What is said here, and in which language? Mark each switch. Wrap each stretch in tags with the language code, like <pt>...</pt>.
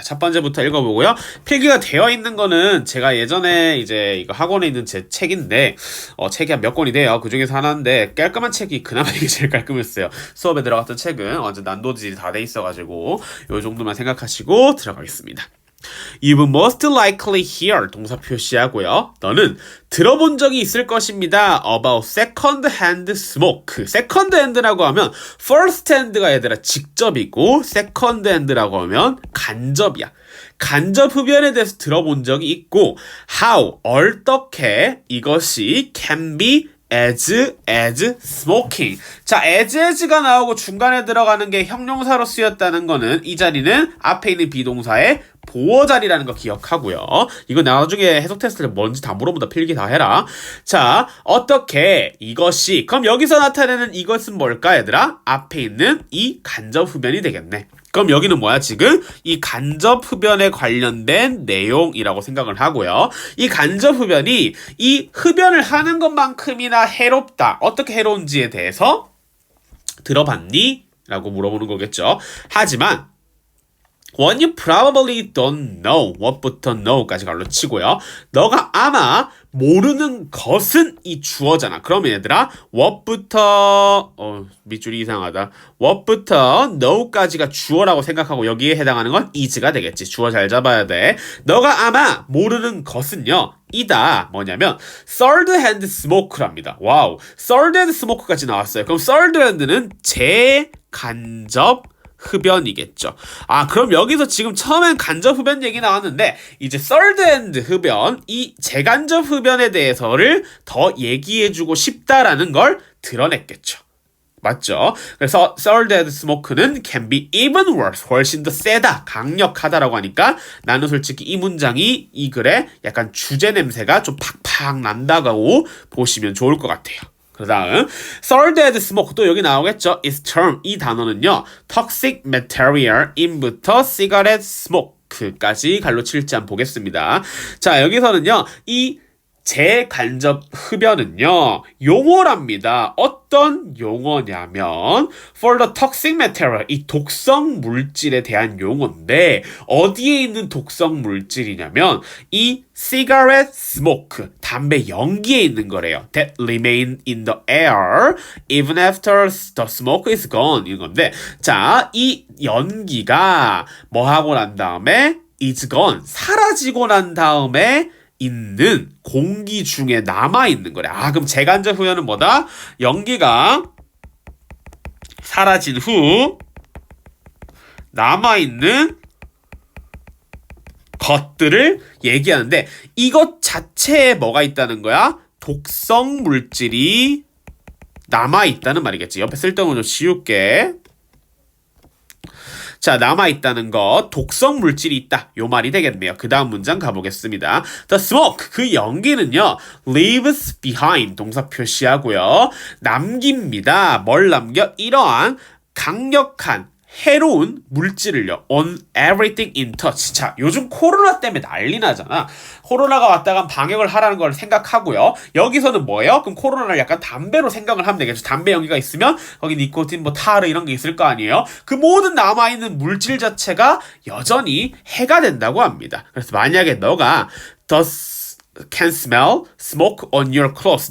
<ko>첫 번째부터 읽어보고요. 필기가 되어 있는 거는 제가 예전에 이제 이거 학원에 있는 제 책인데 책이 한 몇 권이 돼요. 그 중에서 하나인데 깔끔한 책이 그나마 이게 제일 깔끔했어요. 수업에 들어갔던 책은 완전 난도질이 다 돼 있어가지고 요 정도만 생각하시고 들어가겠습니다.</ko> <en>You most likely hear</en> <ko>동사 표시하고요. 너는 들어본 적이 있을 것입니다.</ko> <en>About second hand smoke.</en> <ko>second hand라고 하면 first hand가 얘들아 직접이고 second hand라고 하면 간접이야. 간접 흡연에 대해서 들어본 적이 있고 how 어떻게 이것이</ko> <en>can be as smoking.</en> <ko>자, as가 나오고 중간에 들어가는 게 형용사로 쓰였다는 거는 이 자리는 앞에 있는 비동사의 보어 자리라는 거 기억하고요. 이거 나중에 해석 테스트를 뭔지 다 물어본다. 필기 다 해라. 자, 어떻게 이것이 그럼 여기서 나타내는 이것은 뭘까 얘들아? 앞에 있는 이 간접 흡연이 되겠네. 그럼 여기는 뭐야 지금? 이 간접 흡연에 관련된 내용이라고 생각을 하고요. 이 간접 흡연이 이 흡연을 하는 것만큼이나 해롭다. 어떻게 해로운지에 대해서 들어봤니? 라고 물어보는 거겠죠. 하지만</ko> <en>When you probably don't know</en> <ko>what부터 know까지 갈로 치고요. 너가 아마 모르는 것은 이 주어잖아. 그러면 얘들아 what부터 밑줄이 이상하다. what부터 know까지가 주어라고 생각하고 여기에 해당하는 건 is가 되겠지. 주어 잘 잡아야 돼. 너가 아마 모르는 것은요. 이다. 뭐냐면 third hand smoke랍니다. 와우. third hand smoke까지 나왔어요. 그럼 third hand는 재간접 흡연이겠죠. 아, 그럼 여기서 지금 처음엔 간접 흡연 얘기 나왔는데 이제 third hand 흡연, 이 재간접 흡연에 대해서를 더 얘기해주고 싶다라는 걸 드러냈겠죠. 맞죠? 그래서 third hand smoke는</ko> <en>can be even worse,</en> <ko>훨씬 더 세다, 강력하다라고 하니까 나는 솔직히 이 문장이 이 글에 약간 주제 냄새가 좀 팍팍 난다고 보시면 좋을 것 같아요. 그 다음 third hand smoke 또 여기 나오겠죠.</ko> <en>Its term</en> <ko>이 단어는요. toxic material in부터 cigarette smoke까지 갈로 칠지 한번 보겠습니다. 자, 여기서는요. 이 재간접 흡연은요. 용어랍니다. 어떤 용어냐면</ko> <en>for the toxic material</en> <ko>이 독성 물질에 대한 용어인데 어디에 있는 독성 물질이냐면 이 cigarette smoke 담배 연기에 있는 거래요. That remain in the air even after the smoke is gone 이런 건데 자, 이 연기가 뭐 하고 난 다음에 is gone 사라지고 난 다음에 있는 공기 중에 남아있는 거래. 아, 그럼 제간접 흡연은 뭐다? 연기가 사라진 후 남아있는 것들을 얘기하는데 이것 자체에 뭐가 있다는 거야? 독성 물질이 남아있다는 말이겠지. 옆에 쓸데없는 좀 지울게. 자, 남아있다는 거, 독성 물질이 있다. 요 말이 되겠네요. 그 다음 문장 가보겠습니다.</ko> <en>The smoke,</en> <ko>그 연기는요,</ko> <en>leaves behind,</en> <ko>동사 표시하고요. 남깁니다. 뭘 남겨? 이러한 강력한 해로운 물질을요.</ko> <en>on everything in touch.</en> <ko>자, 요즘 코로나 때문에 난리 나잖아. 코로나가 왔다간 방역을 하라는 걸 생각하고요. 여기서는 뭐예요? 그럼 코로나를 약간 담배로 생각을 하면 되겠죠. 담배 연기가 있으면 거기 니코틴, 뭐 타르 이런 게 있을 거 아니에요. 그 모든 남아있는 물질 자체가 여전히 해가 된다고 합니다. 그래서 만약에 너가</ko> <en>can smell smoke on your clothes.</en>